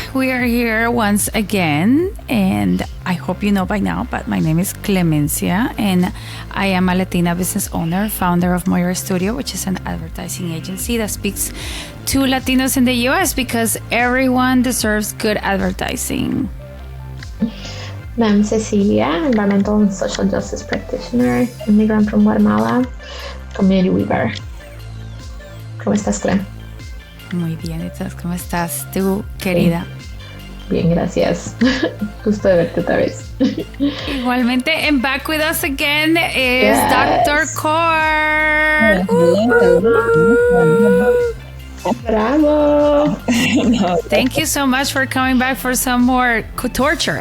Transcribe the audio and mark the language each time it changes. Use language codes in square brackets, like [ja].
[en] We are here once again, and I hope you know by now, but my name is Clemencia, and I am a Latina business owner, founder of Moira Studio, which is an advertising agency that speaks to Latinos in the U.S. because everyone deserves good advertising. I'm Cecilia, environmental and social justice practitioner, immigrant from Guatemala, community weaver. [es] ¿Cómo estás, Clem? Muy bien, ¿y tú cómo estás tú, querida? Bien, gracias. Gusto de verte otra vez. Igualmente, [en] and back with us again is Dr. Cort. Bravo. Thank you so much for coming back for some more torture.